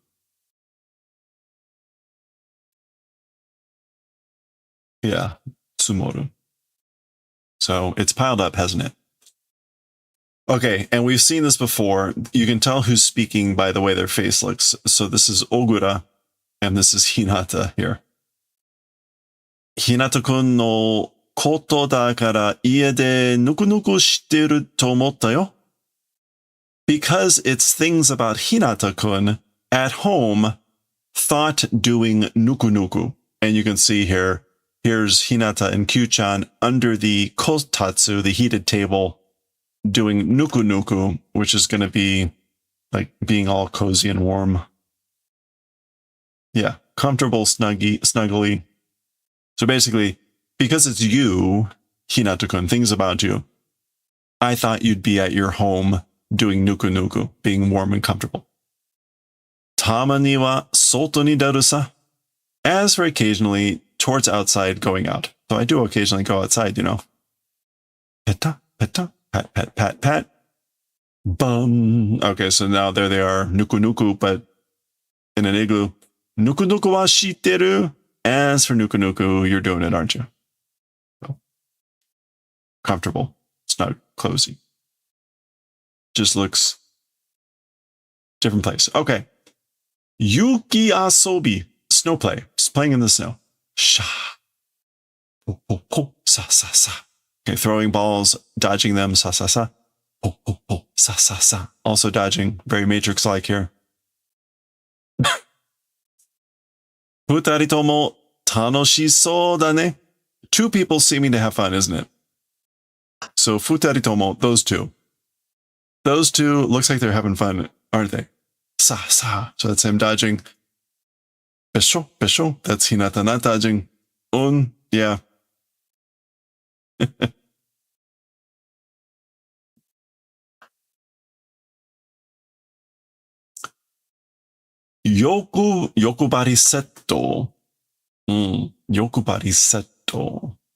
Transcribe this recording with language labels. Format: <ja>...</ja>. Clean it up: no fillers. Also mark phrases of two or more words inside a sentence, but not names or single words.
<en>Yeah, tsumoru. So it's piled up, hasn't it? Okay, and we've seen this before. You can tell who's speaking by the way their face looks. So this is Ogura, and this is Hinata here.</en> <ja>ひなたくんのことだから家でぬくぬくしてると思ったよ.</ja> <en>Because it's things about Hinata-kun at home, thought doing nuku-nuku. And you can see here, here's Hinata and Kyuu-chan under the kotatsu, the heated table, doing nuku-nuku, which is going to be like being all cozy and warm. Yeah, comfortable, snuggly. So basically, because it's you, Hinata-kun, things about you, I thought you'd be at your home doing nuku-nuku, being warm and comfortable.</en> <ja>たまには外にだるさ.</ja> <en>As for occasionally, towards outside, going out. So I do occasionally go outside, you know. Peta, pat. Bum. Okay, so now there they are, nuku-nuku, but in an igloo.</en> <ja>ぬくぬくはしてる.</ja> <en>As for nuku-nuku, you're doing it, aren't you? So, comfortable. It's not cozy. Just looks different place. Okay,</en> <ja>雪遊び.</ja> <en>Snow play. Just playing in the snow. Sha. Ho, ho, ho. Sa, sa, sa. Okay, throwing balls, dodging them. Sa, sa, sa. Ho, ho, ho. Sa, sa, sa. Also dodging. Very Matrix-like here.</en> <ja>二人とも楽しそうだね.</ja> <en>Two people seeming to have fun, isn't it? So</en> <ja>二人とも,</ja> <en>those two. Those two looks like they're having fun, aren't they? Sa, sa. So that's him dodging. Besho, besho. That's Hinata not dodging. Yeah.</en> <ja>欲張りセット. 欲張りセット.</ja>